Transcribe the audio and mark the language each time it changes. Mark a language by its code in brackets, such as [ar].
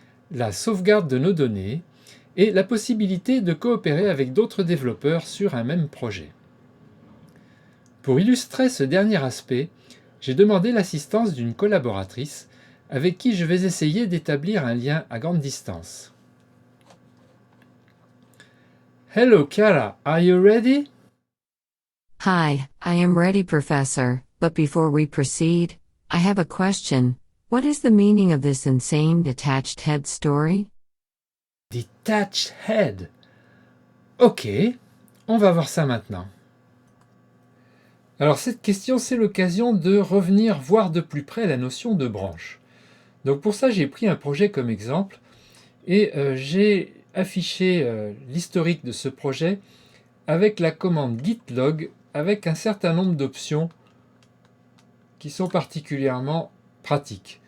[fr] La sauvegarde de nos données et la possibilité de coopérer avec d'autres développeurs sur un même projet. Pour illustrer ce dernier aspect, j'ai demandé l'assistance d'une collaboratrice avec qui je vais essayer d'établir un lien à grande distance. [en] Hello Chiara, are you ready? Hi, I am ready, Professor, but before we proceed, I have a question. What is the meaning of this insane detached head story? Detached head. [fr] Ok, on va voir ça maintenant. Alors cette question, c'est l'occasion de revenir voir de plus près la notion de branche. Donc pour ça, j'ai pris un projet comme exemple et j'ai affiché l'historique de ce projet avec la commande git log avec un certain nombre d'options qui sont particulièrement pratiques.